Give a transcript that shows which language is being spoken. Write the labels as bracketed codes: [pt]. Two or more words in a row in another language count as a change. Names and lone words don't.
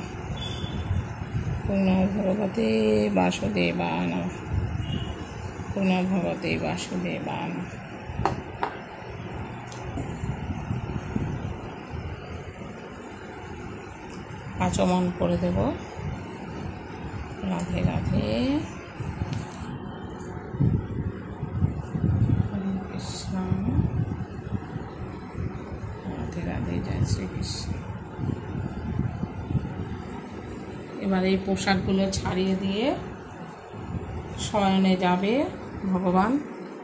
[sa] ओम नमो भगवते वासुदेवाय नमः। ओम नमो भगवते वासुदेवाय नमः। [bn] आचमन করে দেব। [hi] राधे राधे, हरे कृष्ण। राधे राधे, जय श्री कृष्ण। [bn] এবার এই পোশাকগুলো ছাড়িয়ে দিয়ে শয়নে যাবে ভগবান।